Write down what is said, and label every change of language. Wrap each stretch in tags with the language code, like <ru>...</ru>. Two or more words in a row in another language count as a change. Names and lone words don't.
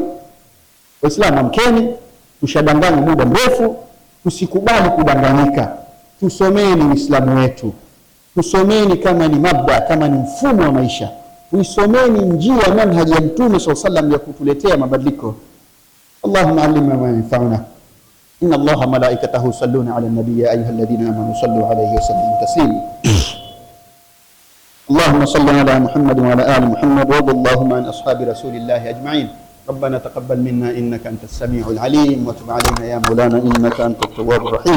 <sw>Waislamu amkeni, tushadanganywa muda mrefu, tusikubali kudanganyika. Tusomeni Uislamu wetu. Tusomeni kama ni mabda, kama ni mfumo wa maisha. Tuisomeni njia manhaji ya Mtume</sw> <ar>صلى الله عليه وسلم</ar> <sw>ya kutuletea mabadiliko.</sw> <ar>اللهم علمنا ما ينفعنا إن الله ملائكته يصلون على النبي يا أيها الذين آمنوا صلوا عليه وسلموا تسليما. اللهم صل على محمد وعلى آل محمد وارض اللهم عن أصحاب رسول الله أجمعين. ربنا تقبل منا إنك أنت السميع العليم وتب علينا يا مولانا إنك أنت التواب الرحيم.</ar>